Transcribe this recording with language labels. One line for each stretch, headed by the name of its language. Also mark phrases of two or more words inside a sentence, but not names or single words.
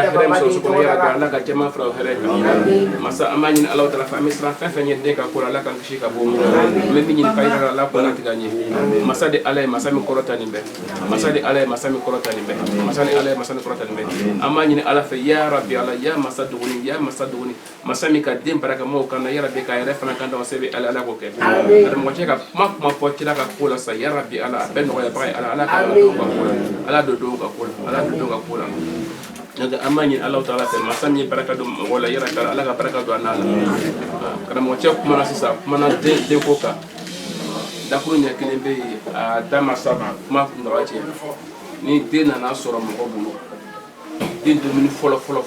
Bambara: hɛrɛ min sɔrɔ so kɔnɔ
Arabic: يا ربي
Bambara: ala ka jɛma fara o hɛrɛ kan masa an b'a ɲini ala taala fɛ an bɛ siran fɛn fɛn ɲɛ den ka ko la ala k'an kisi ka bɔ mun na an bɛ min ɲini fa yɛrɛ ala k'o latigɛ ɲɛ masa de ala ye masa min kɔrɔta nin bɛɛ masa de ala ye masa min kɔrɔta nin bɛɛ masa de ala ye masa min kɔrɔta nin bɛɛ an b'a ɲini ala fɛ
Arabic: يا ربي
Bambara: ala ya masa duguni masa min ka den baraka mɔɔw kan na
Arabic: يا ربي
Bambara: ka yɛrɛ fana kan da o se bɛ ala k'o kɛ karamɔgɔ cɛ ka kuma fɔ kira ka ko la sa
Arabic: يا ربي
Bambara: ala a bɛɛ nɔgɔyabaga ye ala ka ala don ka ko la ala don dɔw ka ko la ala don dɔw ka ko la n'o tɛ an b'a ɲini ala taala fɛ masa min ye baraka don mɔgɔ la ya rabbi ala ka baraka don a n'a la karamɔgɔ cɛ kumana sisan kumana den ko kan dakuru ɲɛ kelen bɛ yen a da ma saba kuma nɔgɔya cɛ ni den nana sɔrɔ mɔgɔ bolo den dumuni fɔlɔ